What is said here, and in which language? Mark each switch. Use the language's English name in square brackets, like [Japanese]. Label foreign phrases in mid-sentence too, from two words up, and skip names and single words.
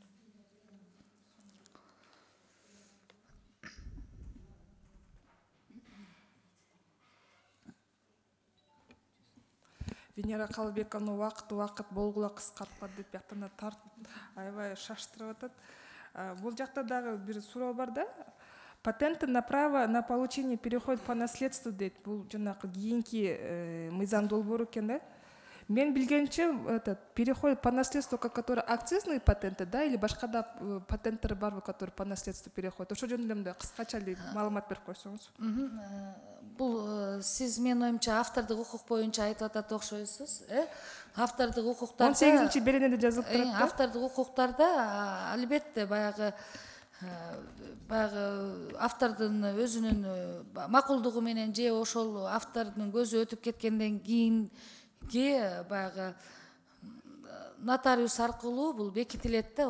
[Kyrgyz] Венера Калыбековна убакыт болгула кыскартпа деп бияктан аябай шаштырып атат. Бул жакта дагы бир суроо бар да. [Russian] Патенты на право на получение переходит по наследству дейт. [Kyrgyz] Бул жанагы кийинки мыйзам долбоору экен да. Мен билгенче [Russian] этот переходит по наследству, который акцизные патенты, да, или [Kyrgyz] башка да патенттер барбы, [Russian] которые по наследству переходят. [Kyrgyz] Ошо жөнүндө мындай кыскача эле маалымат берип койсоңуз. Бул сиз менин оюмча автордук укук боюнча айтып атат окшойсуз, автордук укуктарда 18-чи беренеде жазылып турат да. Автордук укуктарда албетте баягы автордун өзүнүн макулдугу менен же ошол автордун көзү өтүп кеткенден кийинки баягы нотариус аркылуу бул бекитилет да.